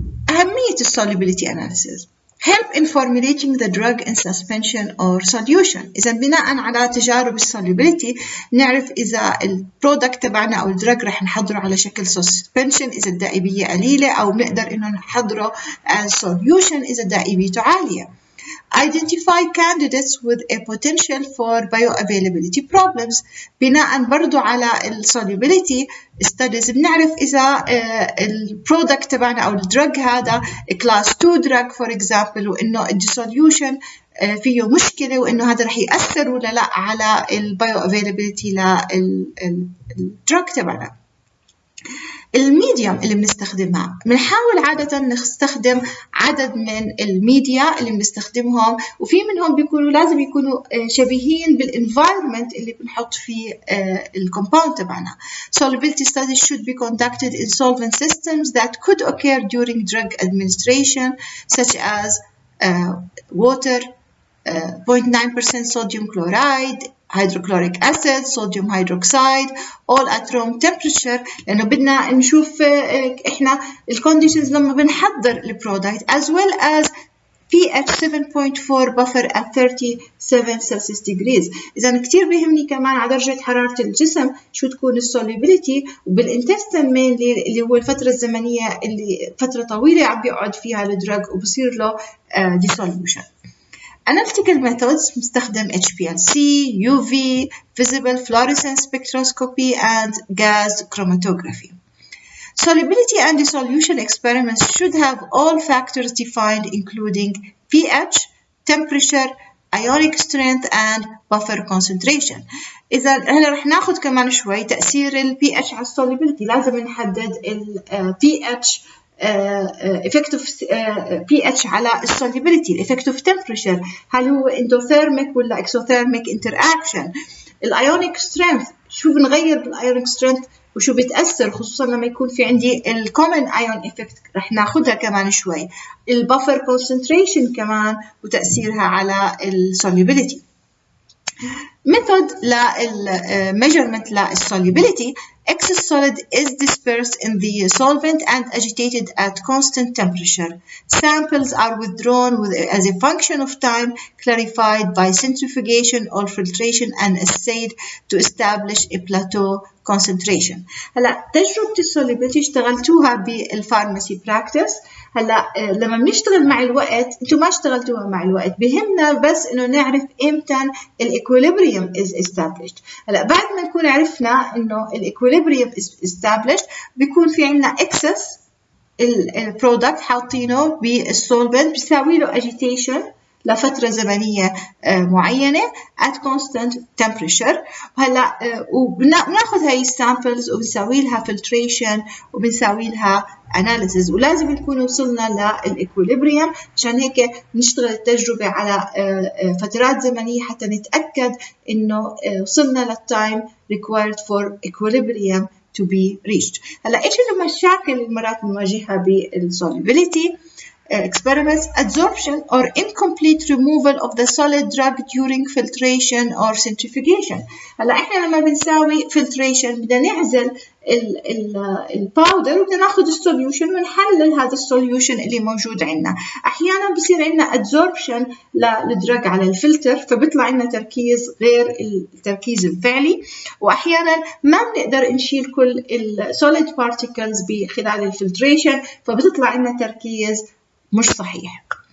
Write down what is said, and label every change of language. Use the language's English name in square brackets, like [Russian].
[Arabic] أهمية [English] solubility analysis help in formulating the drug in suspension or solution. [Arabic] إذا بناء على تجارب السوليبيليتي نعرف إذا البرودكت تبعنا أو الدرج رح نحضره على شكل suspension إذا الدائبية قليلة، أو بنقدر إنه نحضره [English] as solution [Arabic] إذا دائبيته عالية. [English] Identify candidates with a potential for bioavailability problems. [Arabic] بناء برضو على solubility studies بنعرف إذا البرودكت تبعنا أو الدرج هذا [English] class 2 drug for example، [Arabic] وإنه الديسوليوشن فيه مشكلة وإنه هذا رح يأثر ولا لا على bioavailability للدرج تبعنا. الميديوم اللي بنستخدمها بنحاول عادة نستخدم عدد من الميديا اللي بنستخدمهم، وفي منهم بيكونوا لازم يكونوا شبيهين بالenvironment اللي بنحط فيه الكومباوند تبعنا. [English] Solubility studies should be conducted in solvent systems that could occur during drug administration such as water, 0.9% sodium chloride, hydrochloric acid, sodium hydroxide, all at room temperature، [Arabic] لأنه بدنا نشوف إحنا الconditions لما بنحضر البرودكت [English] as well as pH 7.4 buffer at 37 Celsius degrees. [Arabic] إذا كتير بيهمني كمان على درجة حرارة الجسم شو تكون السوليبيليتي، وبالintestine mainly اللي هو الفترة الزمنية اللي فترة طويلة عم بيقعد فيها الدرج وبصير له dissolution. [English] Analytical methods [Arabic] مستخدم [English] HPLC, UV, visible fluorescence spectroscopy and gas chromatography. Solubility and dissolution experiments should have all factors defined including pH, temperature, ionic strength and buffer concentration. [Arabic] إذا هلا رح ناخد كمان شوي تأثير ال pH على solubility. لازم نحدد ال pH effective pH على solubility، effective temperature هل هو [English] endothermic ولا exothermic interaction، [Arabic] الionic strength شو بنغير بالionic strength وشو بتأثر خصوصا لما يكون في عندي الكومن ايون افكت رح ناخدها كمان شوي. البفر كونسنتريشن كمان وتأثيرها على السوليبيليتي. [English] method measurement solubility. Excess solid is dispersed in the solvent and agitated at constant temperature. Samples are withdrawn as a function of time, clarified by centrifugation or filtration and assayed to establish a plateau concentration. [Arabic] هلا تجربة السوليبيليتي اشتغلتوها بالفارماسي براكتس. هلا لما بنشتغل مع الوقت، انتم ما اشتغلتوها مع الوقت، بهمنا بس انه نعرف امتى الايكوليبريم [English] is established. [Arabic] هلا بعد ما نكون عرفنا انه الايكوليبريم [English] is established [Arabic] بيكون في عندنا excess البرودكت حاطينه بالسولفنت بيساوي له agitation لفترة زمنية معينة [English] at constant temperature. [Arabic] وهلا وبناخذ هاي السامبلز وبنساوي لها filtration وبنساوي لها analysis، ولازم نكون وصلنا للإكوليبريم عشان هيك نشتغل التجربة على فترات زمنية حتى نتأكد إنه وصلنا للتايم [English] required for equilibrium to be reached. [Arabic] هلا إيش المشاكل اللي مرات بنواجهها بالsolubility experiments؟ [English] Adsorption or incomplete removal of the solid drug during filtration or centrifugation. [Arabic] هلا احنا لما بنساوي filtration بدنا نعزل الباودر وبدنا ناخذ السوليوشن ونحلل هذا السوليوشن اللي موجود عندنا. احيانا بصير عندنا adsorption للدرج على الفلتر فبيطلع عندنا تركيز غير التركيز الفعلي، واحيانا ما بنقدر نشيل كل السوليد particles بخلال الفلتريشن فبتطلع عندنا تركيز مش صحيح.